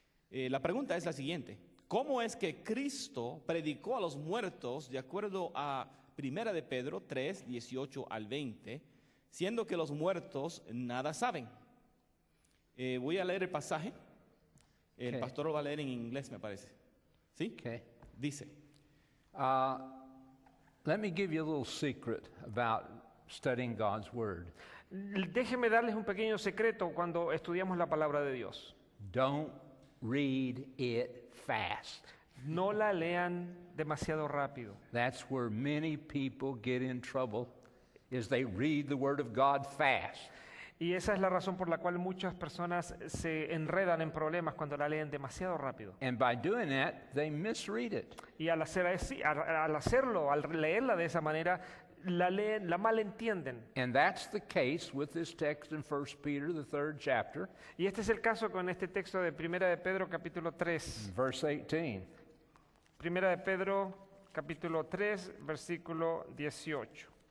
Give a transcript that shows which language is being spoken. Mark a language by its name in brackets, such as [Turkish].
[Spanish] La pregunta es la siguiente. ¿Cómo es que Cristo predicó a los muertos de acuerdo a 1 de Pedro 3, 18 al 20, siendo que los muertos nada saben? Voy a leer el pasaje. El [English] Okay. [Spanish] pastor lo va a leer en inglés, me parece. ¿Sí? [English] Okay. [Spanish] Dice, [English] Let me give you a little secret about studying God's Word. [Spanish] Déjenme darles un pequeño secreto cuando estudiamos la palabra de Dios. [English] Don't read it fast. [Spanish] No la lean demasiado rápido. [English] That's where many people get in trouble, is they read the Word of God fast. [Spanish] Y esa es la razón por la cual muchas personas se enredan en problemas cuando la leen demasiado rápido. [English] And by doing that, they misread it. [Spanish] Y al hacerlo, al leerla de esa manera, la malentienden. [English] And that's the case with this text in 1 Peter, the 3rd chapter, [Spanish] Y este es el caso con este texto de 1 de Pedro capítulo 3. [English] verse 18. [Spanish] 1 de Pedro capítulo 3, versículo 18.